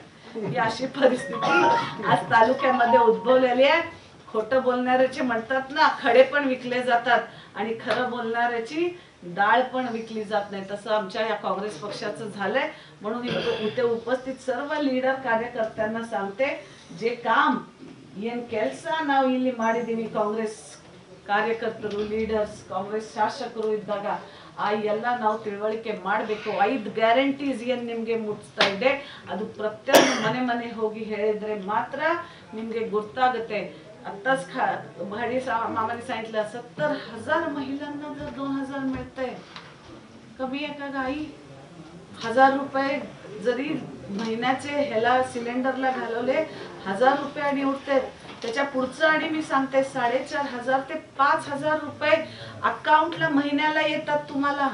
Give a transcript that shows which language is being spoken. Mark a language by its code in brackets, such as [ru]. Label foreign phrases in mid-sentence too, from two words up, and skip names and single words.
[mr] ही अशी परिस्थिती आज तालुक्यामध्ये उद्भवलेली आहे. खोटं बोलणाऱ्याचे म्हणतात ना, खडे पण विकले जातात आणि खरं बोलणाऱ्याची डाळ पण विकली जात नाही. तसं आमच्या या काँग्रेस पक्षाचं झालंय. म्हणून इथे उपस्थित सर्व लीडर कार्यकर्त्यांना सांगते, जे काम [kn] ಏನ್ ಕೆಲಸ ನಾವು ಇಲ್ಲಿ ಮಾಡಿದೀವಿ, ಕಾಂಗ್ರೆಸ್ ಕಾರ್ಯಕರ್ತರು, ಲೀಡರ್ಸ್, ಕಾಂಗ್ರೆಸ್ ಶಾಸಕರು ಇದ್ದಾಗ ಆ ಎಲ್ಲ ನಾವು ತಿಳುವಳಿಕೆ ಮಾಡಬೇಕು. 5 ಗ್ಯಾರಂಟೀಸ್ ಏನ್ ನಿಮಗೆ ಮುಟ್ಸ್ತಾ ಇದೆ ಅದು ಪ್ರತಿಯೊಂದು ಮನೆ ಹೋಗಿ ಹೇಳಿದ್ರೆ ಮಾತ್ರ ನಿಮಗೆ ಗೊತ್ತಾಗುತ್ತೆ. [mr] आताच भाडी मामाने सांगितलं 70,000 महिलांना जर 2,000 मिळतंय, कमी आहे का गाई? 1,000 रुपये जरी महिन्याचे ह्याला सिलेंडरला घालवले, 1,000 रुपये आणि उठते. त्याच्या पुढचं आणि मी सांगते 4,500 ते 5,000 रुपये अकाउंटला महिन्याला येतात तुम्हाला.